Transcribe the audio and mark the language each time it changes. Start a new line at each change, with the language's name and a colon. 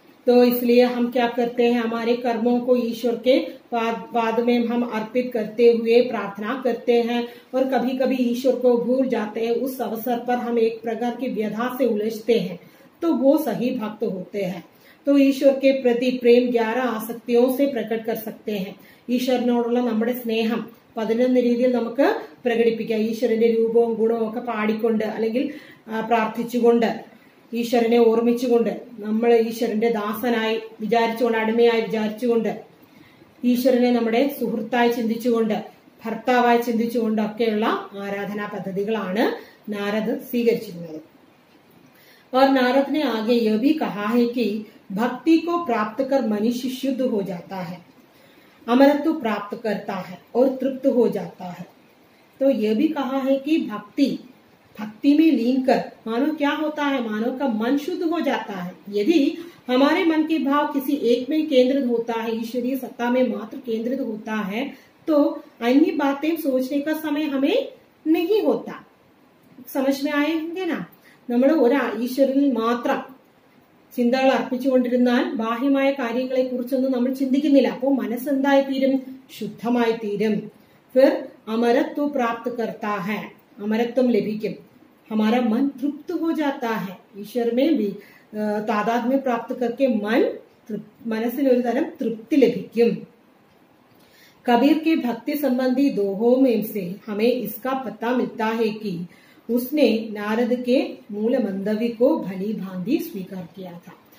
Hindi: तो इसलिए हम क्या करते हैं, हमारे कर्मों को ईश्वर के पाद में हम अर्पित करते हुए प्रार्थना करते हैं, और कभी कभी ईश्वर को भूल जाते हैं। उस अवसर पर हम एक प्रकार की व्यथा से उलझते हैं, तो वो सही भक्त होते हैं। तो ईश्वर के प्रति प्रेम 11 ആസക്തിयों से प्रकट कर सकते हैं।
Malayalam: ഈശ്വരനോടുള്ള നമ്മുടെ സ്നേഹം 11 രീതിയിൽ നമുക്ക് പ്രകടിപ്പിക്കാം. ഈശ്വരന്റെ രൂപവും ഗുണവും ഒക്കെ പാടിക്കൊണ്ട് അല്ലെങ്കിൽ പ്രാർത്ഥിച്ചുകൊണ്ട് ഈശ്വരനെ ഓർമ്മിച്ചുകൊണ്ട് നമ്മൾ ഈശ്വരന്റെ ദാസനായി വിചാരിച്ചുകൊണ്ട് അടിമയായി വിചാരിച്ചുകൊണ്ട് ഈശ്വരനെ നമ്മുടെ സുഹൃത്തായി ചിന്തിച്ചുകൊണ്ട് ഭർത്താവായി ചിന്തിച്ചുകൊണ്ടൊക്കെയുള്ള ആരാധനാ പദ്ധതികളാണ് നാരദ് സ്വീകരിച്ചിരുന്നത്.
Hindi: और नारद ने आगे यह भी कहा है कि भक्ति को प्राप्त कर मनुष्य शुद्ध हो जाता है, अमरत्व प्राप्त करता है और तृप्त हो जाता है. तो यह भी कहा है कि भक्ति में लीन कर मानव क्या होता है, मानव का मन शुद्ध हो जाता है. यदि हमारे मन के भाव किसी एक में केंद्रित होता है, ईश्वरीय सत्ता में मात्र केंद्रित होता है, तो अन्य बातें सोचने का समय हमें नहीं होता. समझ में आए होंगे ना?
Malayalam: നമ്മൾ ഈശ്വരനിൽ മാത്രം ചിന്തകൾ അർപ്പിച്ചുകൊണ്ടിരുന്നാൽ ബാഹ്യമായ കാര്യങ്ങളെ കുറിച്ചൊന്നും നമ്മൾ ചിന്തിക്കുന്നില്ല. അപ്പോൾ മനസ്സെന്തായി തീരും? ശുദ്ധമായി തീരും.
Hindi: फिर अमरत्व प्राप्त करता है, अमरत्व
Malayalam: ലഭിക്കും.
Hindi: हमारा मन तृप्त हो जाता है. ईश्वर में भी तादात्म्य प्राप्त करके
Malayalam: മനസ്സിന് ഒരു തരം തൃപ്തി ലഭിക്കും.
Hindi: कबीर के भक्ति संबंधी दोहों में से हमें इसका पता मिलता है कि उसने नारद के मूल मंतव्य को भली भांति स्वीकार किया था.